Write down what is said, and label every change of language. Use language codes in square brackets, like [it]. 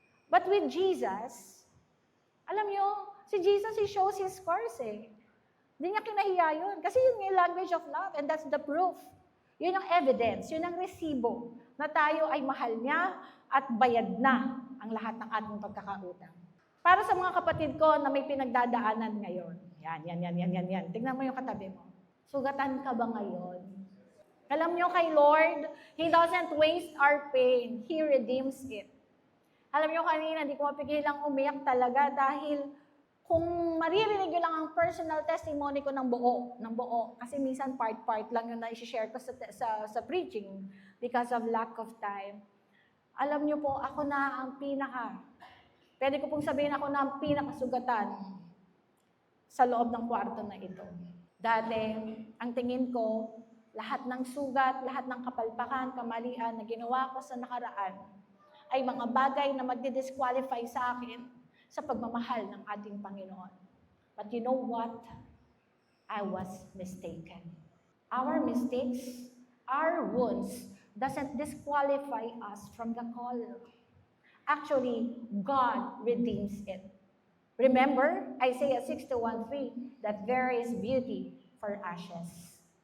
[en] But with Jesus, [tl] alam nyo, si Jesus, [en] He shows His scars [tl] eh. Hindi niya kinahiya yun. Kasi yun yung [en] language of love and that's the proof. [tl] Yun ang evidence, yun ang resibo na tayo ay mahal niya at bayad na ang lahat ng ating pagkakautang. Para sa mga kapatid ko na may pinagdadaanan ngayon, yan. Tingnan mo yung katabi mo. Sugatan ka ba ngayon? Alam niyo kay Lord, [en] He doesn't waste our pain. He redeems it. [tl] Alam niyo kanina, hindi ko mapigilang umiyak talaga dahil kung maririnig nyo lang ang personal testimony ko ng buo, kasi minsan part-part lang yung na-share ko sa preaching [en] because of lack of time. [tl] Alam nyo po, ako na ang pwede ko pong sabihin ako na ang pinakasugatan sa loob ng kwarto na ito. Dati, ang tingin ko, lahat ng sugat, lahat ng kapalpakan, kamalian na ginawa ko sa nakaraan ay mga bagay na magdi-disqualify sa akin sa pagmamahal ng ating Panginoon. [en] But you know what? I was mistaken. Our mistakes, our wounds, doesn't disqualify us from the call. Actually, God redeems it. Remember, Isaiah 61:3, that there is beauty for ashes.